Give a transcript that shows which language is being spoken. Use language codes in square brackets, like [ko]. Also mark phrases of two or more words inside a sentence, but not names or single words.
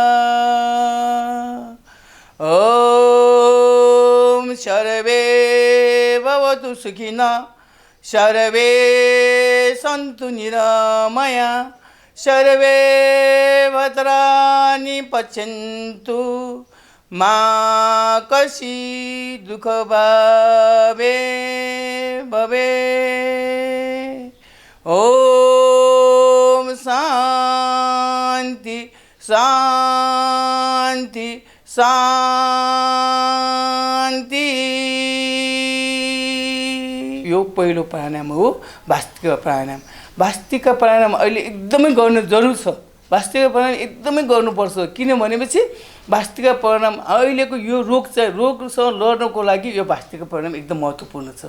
[sa] ॐ सर्वे भवतु सुखिनः, सर्वे सन्तु निरामया, सर्वे भद्राणि पश्यन्तु मा कश्चित् दुःखभाग् भवेत्। ॐ शान्ति शान्ति शान्ति। [ne] यो पहिलो प्राणायाम हो, वास्तिक प्राणायाम। वास्तिक प्राणायाम अहिले एकदमै गर्न जरुरी छ। वास्तिक प्राणायाम एकदमै गर्नुपर्छ। किनभनेपछि वास्तिक प्राणायाम अहिलेको यो रोगसँग लड्नको लागि यो वास्तिक प्राणायाम एकदम महत्त्वपूर्ण छ।